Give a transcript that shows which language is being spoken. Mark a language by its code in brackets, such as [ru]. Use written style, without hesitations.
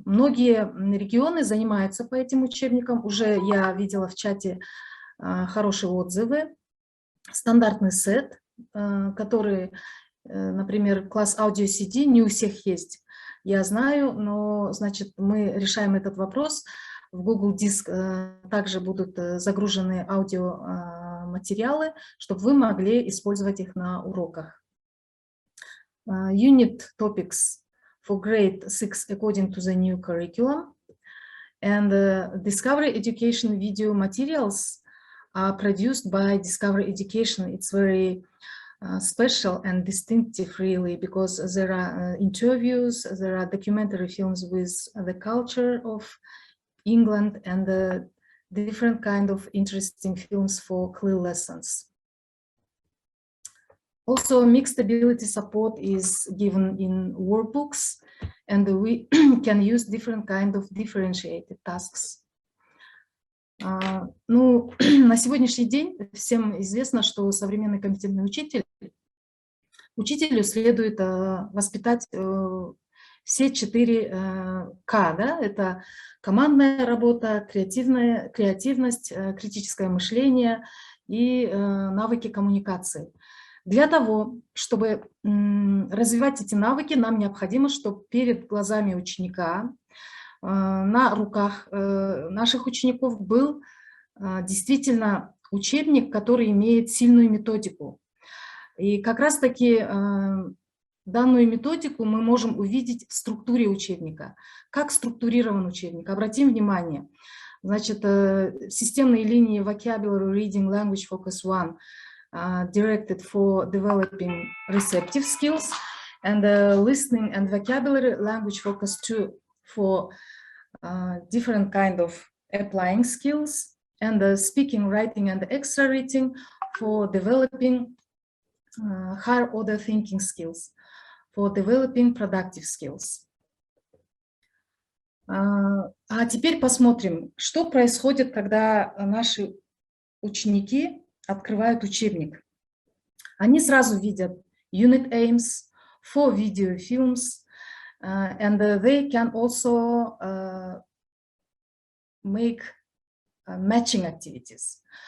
[ru] Многие регионы занимаются по этим учебникам, уже я видела в чате хорошие отзывы, стандартный сет, который, например, класс аудио CD, не у всех есть, я знаю, но, значит, мы решаем этот вопрос. В Google Диск также будут загружены аудиоматериалы, чтобы вы могли использовать их на уроках. [en] Unit topics for grade 6 according to the new curriculum, and Discovery Education video materials are produced by Discovery Education. It's very special and distinctive, really, because there are interviews, there are documentary films with the culture of England, and different kind of interesting films for CLE lessons. Also, mixed ability support is given in workbooks, and we can use different kind of differentiated tasks. [ru] Ну, на сегодняшний день всем известно, что современный компетентный учителю следует воспитать все 4 К, да? Это командная работа, креативность, критическое мышление и навыки коммуникации. Для того, чтобы развивать эти навыки, нам необходимо, чтобы перед глазами ученика, на руках наших учеников был действительно учебник, который имеет сильную методику. И как раз-таки данную методику мы можем увидеть в структуре учебника. Как структурирован учебник? Обратим внимание. Значит, системные линии [en] vocabulary, reading, language focus 1 directed for developing receptive skills, and listening and vocabulary language focus 2 for different kind of applying skills, and speaking, writing, and extra reading for developing higher order thinking skills, for developing productive skills. [ru] А теперь посмотрим, что происходит, когда наши ученики открывают учебник. Они сразу видят [en] unit aims, 4 video films, and they can also make matching activities.